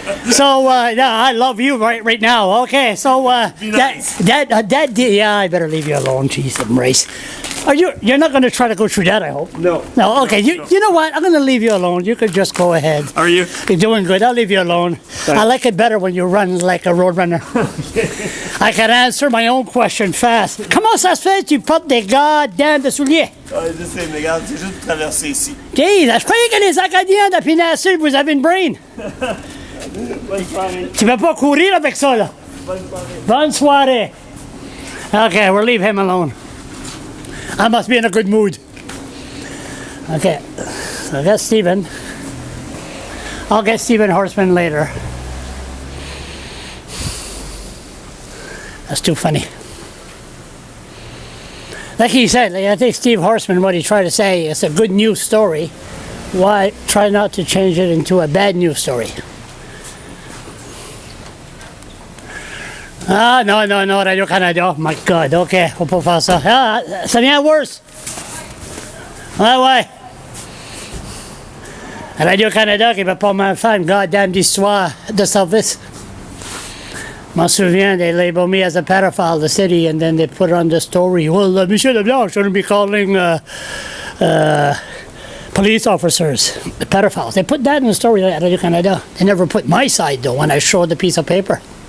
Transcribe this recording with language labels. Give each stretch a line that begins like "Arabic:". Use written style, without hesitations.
English: So, yeah, I love you right now. Okay, so that deal, yeah, I better leave you alone. Jeez, embrace. You're not going to try to go through that, I hope. No. No, okay. You know what? I'm going to leave you alone. You could just go ahead. Are you? You're doing good. I'll leave you alone. Thanks. I like it better when you run like a road runner. I can answer my own question fast.
French: Comment ça se fait tu portes des goddamn de souliers? Je sais, mais regarde, c'est juste pour traverser ici. Jeez, je croyais que les Acadiens de Péninsule, vous avez une brain. Bonne soirée. Tu vas pas courir avec ça, là. Bonne soirée. Bonne soirée.
English: Okay, we'll leave him alone. I must be in a good mood. Okay, so I got Stephen. I'll get Stephen Horseman later. That's too funny. Like he said, like I think Steve Horseman, what he tried to say, it's a good news story. Why try not to change it into a bad news story?
French: Ah, non, Radio-Canada.
English: My God,
French: OK, on peut faire ça. Ah, ça vient worse. Ouais. Radio-Canada qui va pas mal faire une goddamn histoire de service. Je m'en souviens,
English: they labeled me as a pedophile, the city, and then they put on the story, well, Monsieur Leblanc shouldn't be calling police officers pedophiles. They put that in the story at Radio-Canada. They never put my side, though, when I showed the piece of paper.